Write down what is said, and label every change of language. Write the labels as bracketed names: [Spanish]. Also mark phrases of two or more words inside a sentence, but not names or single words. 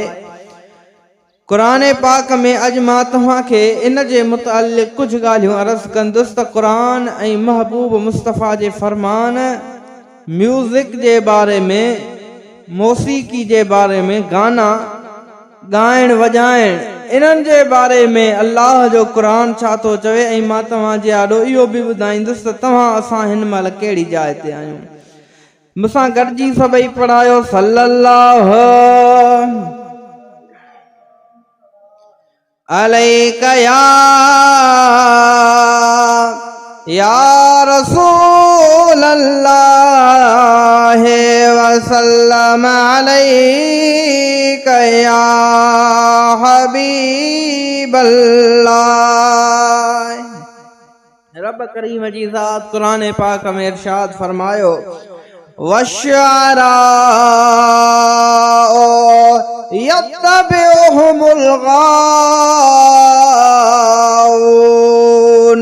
[Sindhi] क़ुरान पाक में अॼु मां तव्हांखे इन जे मुतालिक़ कुझु ॻाल्हियूं अर्ज़ कंदुसि त क़ुरान ऐं महबूब मुस्तफ़ा जे फरमान, म्यूज़िक जे बारे में, मौसीक़ी जे बारे में, गाना ॻाइण वॼाइण इन्हनि जे बारे में अल्लाह जो क़ुरान छा थो चवे। ऐं मां तव्हांजे आॾो इहो बि ॿुधाईंदुसि त तव्हां असां हिन महिल कहिड़ी जाइ ते आहियूं। मूंसां गॾिजी सभई पढ़ायो [Arabic] صلى الله عليك يا رسول الله وسلم عليك يا حبيب الله. [Sindhi] रब करीम जी ज़ात क़ुरान पाक में इरशाद फरमायो [Arabic] والشعراء يتبعهم الغاوون.